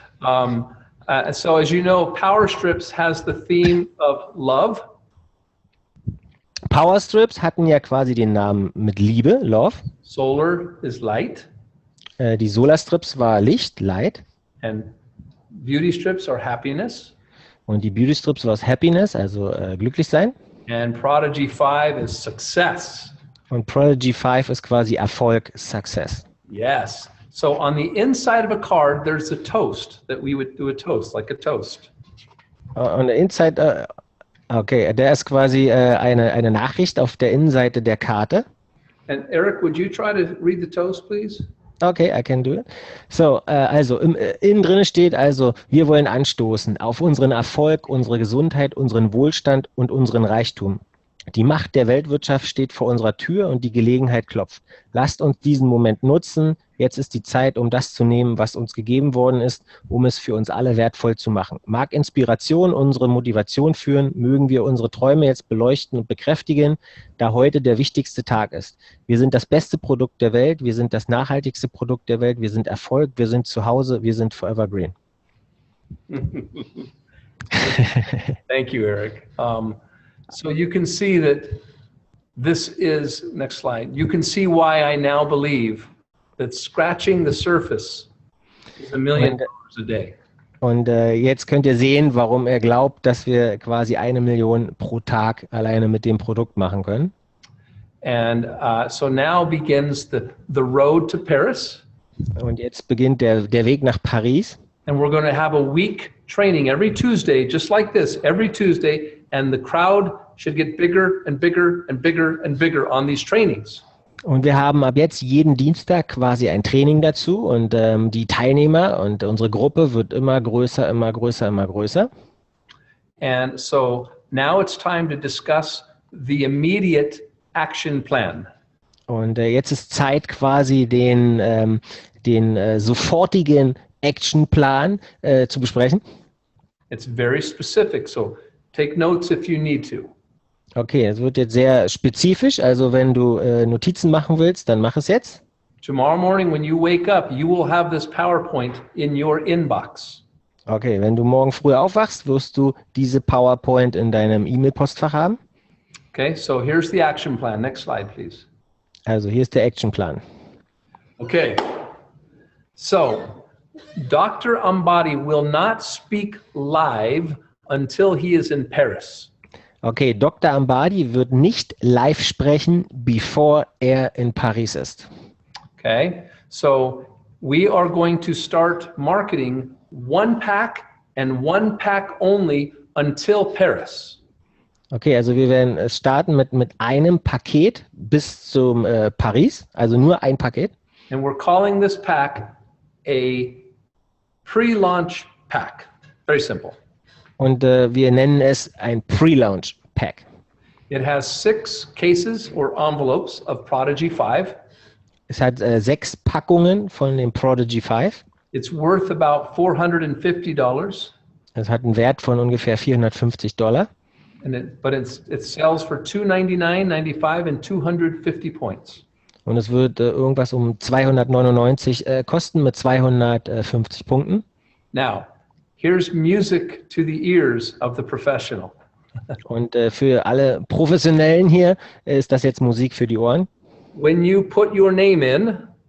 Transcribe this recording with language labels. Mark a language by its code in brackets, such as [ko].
[en] So as you know, Power Strips has the theme of love. [de] Power Strips hatten ja quasi den Namen mit Liebe, Love. [en] Solar is light. [de] Die Solar Strips war Licht, Light. [en] And Beauty Strips are happiness. [de] Und die Beauty Strips war Happiness, also glücklich sein. [en] And Prodigy-5 is success. [de] Und Prodigy-5 ist quasi Erfolg, Success. [en] Yes. So on the inside of a card, there's a toast that we would do a toast, like a toast. On the inside, [de] okay, der ist quasi eine Nachricht auf der Innenseite der Karte. [en] And Eric, would you try to read the toast, please? Okay, I can do it. [de] So, also innen drin steht also, wir wollen anstoßen auf unseren Erfolg, unsere Gesundheit, unseren Wohlstand und unseren Reichtum. Die Macht der Weltwirtschaft steht vor unserer Tür und die Gelegenheit klopft. Lasst uns diesen Moment nutzen. Jetzt ist die Zeit, um das zu nehmen, was uns gegeben worden ist, um es für uns alle wertvoll zu machen. Mag Inspiration unsere Motivation führen, mögen wir unsere Träume jetzt beleuchten und bekräftigen, da heute der wichtigste Tag ist. Wir sind das beste Produkt der Welt, wir sind das nachhaltigste Produkt der Welt, wir sind Erfolg, wir sind zu Hause, wir sind forever green. [en] Thank you, Eric. So you can see that this is, next slide, you can see why I now believe that scratching the surface is $1 million a day. [de] Und jetzt könnt ihr sehen, warum er glaubt, dass wir quasi 1 Million pro Tag alleine mit dem Produkt machen können. [en] And so now begins the road to Paris. [de] Und jetzt beginnt der Weg nach Paris. [en] And we're going to have a week training every Tuesday, just like this, every Tuesday. And the crowd should get bigger and bigger and bigger and bigger on these trainings. [de] Und wir haben ab jetzt jeden Dienstag quasi ein Training dazu und die Teilnehmer und unsere Gruppe wird immer größer, immer größer, immer größer. [en] And so now it's time to discuss the immediate action plan. [de] Und jetzt ist Zeit quasi den sofortigen Actionplan zu besprechen. [en] It's very specific, so take notes if you need to. [de] Okay, es wird jetzt sehr spezifisch, also wenn du Notizen machen willst, dann mach es jetzt. [en] Tomorrow morning when you wake up, you will have this PowerPoint in your inbox. [de] Okay, wenn du morgen früh aufwachst, wirst du diese PowerPoint in deinem E-Mail-Postfach haben. [en] Okay, so here's the action plan. Next slide, please. [de] Also hier ist der Actionplan. [en] Okay, so Dr. Ambadi will not speak live until he is in Paris. [de] Okay, Dr. Ambadi wird nicht live sprechen, bevor er in Paris ist. [en] Okay, so we are going to start marketing 1 pack and 1 pack only until Paris. [de] Okay, also wir werden starten mit einem Paket bis zum Paris, also nur ein Paket. [en] And we're calling this pack a pre-launch pack. Very simple. [de] Und wir nennen es ein Pre-Launch Pack. [en] It has 6 cases or envelopes of Prodigy-5. [de] Es hat 6 Packungen von dem Prodigy-5. [en] It's worth about $450. [de] Es hat einen Wert von ungefähr $450. [en] But it sells for $299.95 and 250 points. [de] Und es wird irgendwas um 299 kosten mit 250 Punkten. [en] Now, Here's music to the ears of the professional. [de] Und für alle Professionellen hier ist das jetzt Musik für die Ohren. [en] When you put your name in,